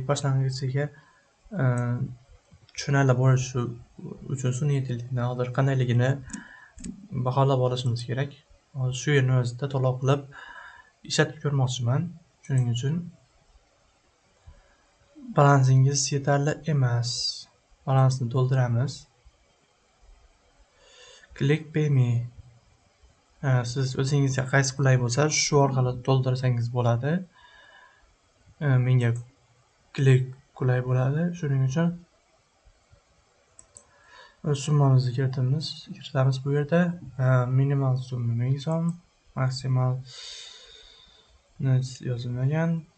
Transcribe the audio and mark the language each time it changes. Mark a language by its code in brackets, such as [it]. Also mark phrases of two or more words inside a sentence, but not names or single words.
[uz] Boshlang'ichiga tushunarli bo'lishi uchun sun'iy intellektni hozir qandayligini baholab olishimiz kerak. Hozir shu yerni o'zida to'liq qilib ishlatib ko'rmoqchiman. Shuning uchun balansingiz yetarli emas. Balansni to'ldiramiz. Click pay me. Siz o'zingizga qaysi qulay bo'lsa, shu orqali to'ldirsangiz bo'ladi. Menga click qulay bo'ladi. Shuning uchun o'z summamizni kiritamiz bu yerda. Minimal summa 1000 so'm, maksimal yozilmagan.